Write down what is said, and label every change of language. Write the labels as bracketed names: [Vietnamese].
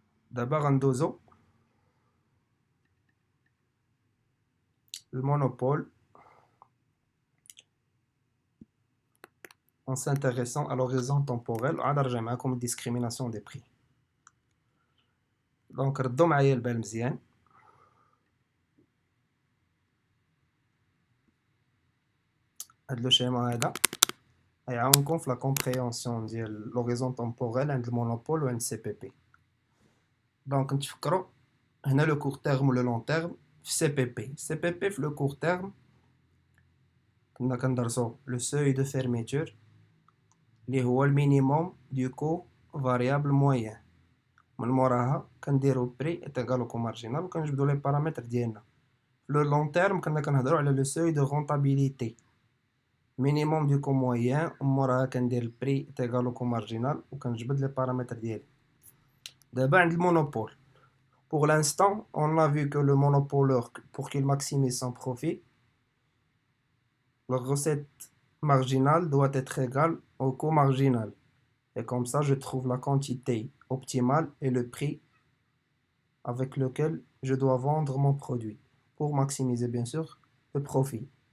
[Arabic] دابا غندوزو المونوبول [French] en s'intéressant à l'horizon temporel [Arabic] وعاد نرجع معكم [French] discrimination des prix. [Arabic] دونك ردوا معايا البال مزيان. هاد لو شيما هذا غيعاونكم في لا كومبريهنسيون ديال لوريزون temporel عند المونوبول وعند سي بي بي. دونك نتفكروا هنا لو كور تيرم ولو لون تيرم في سي بي بي. سي بي بي في لو كور تيرم كنا كندرسو لو سوي دو فيرميتور اللي هو المينيموم دو كو فاريابل موين. من موراها كنديرو بري اتيغالو كو مارجينال وكنجبدو لي بارامتر ديالنا. لو لون تيرم كنا كنهضروا على لو سوي دو رونطابيليتي مينيموم دو كو موين وموراها كندير البري اتيغالو كو مارجينال وكنجبد لي بارامتر ديالي. دابا عند المونوبول [French] pour l'instant on a vu que le monopoleur pour qu'il maximise son profit la recette marginale doit être égale au coût marginal et comme ça je trouve la quantité optimale et le prix avec lequel je dois vendre mon produit pour maximiser bien sûr le profit.